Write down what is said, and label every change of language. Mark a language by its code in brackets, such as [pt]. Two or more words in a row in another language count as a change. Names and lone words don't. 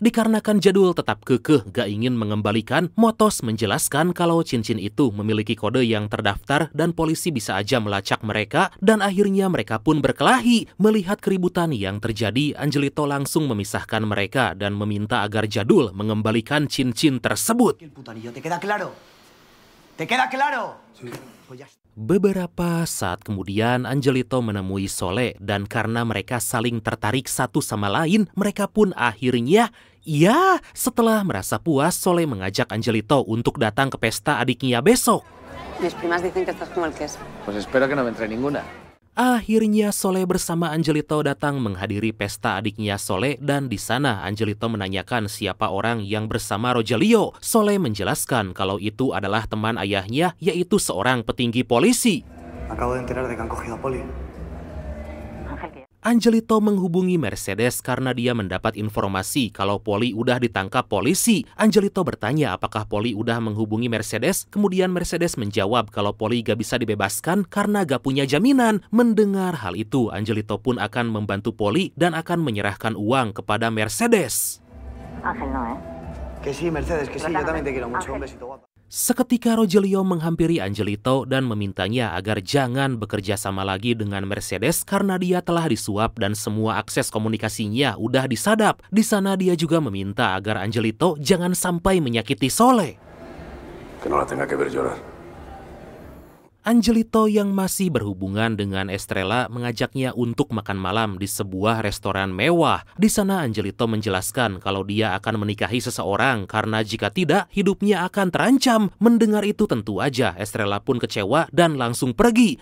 [id] Dikarenakan Jadul tetap kekeh gak ingin mengembalikan, Motos menjelaskan kalau cincin itu memiliki kode yang terdaftar dan polisi bisa aja melacak mereka, dan akhirnya mereka pun berkelahi. Melihat keributan yang terjadi, Angelito langsung memisahkan mereka dan meminta agar Jadul mengembalikan cincin tersebut. [es] ¿Te queda claro? ¿Te queda claro? Sí. [id] Beberapa saat kemudian Angelito menemui Sole dan karena mereka saling tertarik satu sama lain, mereka pun akhirnya setelah merasa puas, Sole mengajak Angelito untuk datang ke pesta adiknya besok. [es] Mis primas dicen que estás como el queso. Pues espero que no me entre ninguna. [id] Akhirnya Soleh bersama Angelito datang menghadiri pesta adiknya Soleh dan di sana Angelito menanyakan siapa orang yang bersama Rogelio. Soleh menjelaskan kalau itu adalah teman ayahnya, yaitu seorang petinggi polisi. [es] Acabo de enterar de que han cogido a Poli. [id] Angelito menghubungi Mercedes karena dia mendapat informasi kalau Poli udah ditangkap polisi. Angelito bertanya apakah Poli udah menghubungi Mercedes, kemudian Mercedes menjawab kalau Poli gak bisa dibebaskan karena gak punya jaminan. Mendengar hal itu, Angelito pun akan membantu Poli dan akan menyerahkan uang kepada Mercedes. [es] Ángel no, ¿eh? Que sí, Mercedes, que sí, yo también te quiero mucho. Un besito, guapa. [id] Seketika Rogelio menghampiri Angelito dan memintanya agar jangan bekerja sama lagi dengan Mercedes karena dia telah disuap dan semua akses komunikasinya udah disadap. Di sana dia juga meminta agar Angelito jangan sampai menyakiti Soleh. [es] Que no la tenga que ver llorar. [id] Angelito yang masih berhubungan dengan Estrella mengajaknya untuk makan malam di sebuah restoran mewah. Di sana Angelito menjelaskan kalau dia akan menikahi seseorang karena jika tidak, hidupnya akan terancam. Mendengar itu tentu aja Estrella pun kecewa dan langsung pergi.